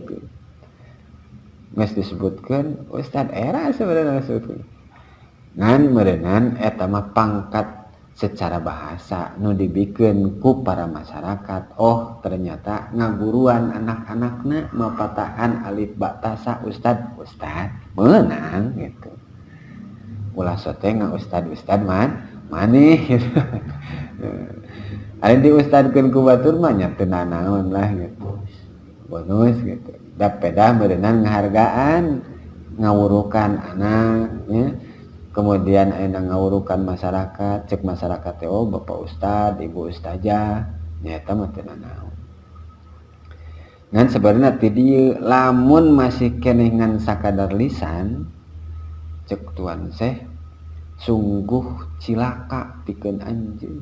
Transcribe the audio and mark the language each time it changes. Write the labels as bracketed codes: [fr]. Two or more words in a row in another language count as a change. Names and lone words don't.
[su] Geus disebutkeun ustad era sebenarnya disebutkeun. Ngan meureunnan eta mah pangkat [id] secara bahasa [su] nu dibikeun ku para masyarakat. Oh, ternyata ngaguruan anak-anakna mapatahan alif ba ta sa ustad meunang gitu. Ulah sote ustad maneh gitu. Ari diustadkeun ku batur mah nya teu naon lah gitu. Bonus gitu. Da pedah meureunnan ngahargaan ngawurukan anak ya. Kemudian ayeuna ngawurukan masyarakat, cek masyarakat teh oh bapak ustad, ibu ustazah, nya eta mah teu naon. Ngan sebenarnya ti dieu lamun masih keneh ngan sakadar lisan, cek tuan Syekh sungguh cilaka pikeun anjeun.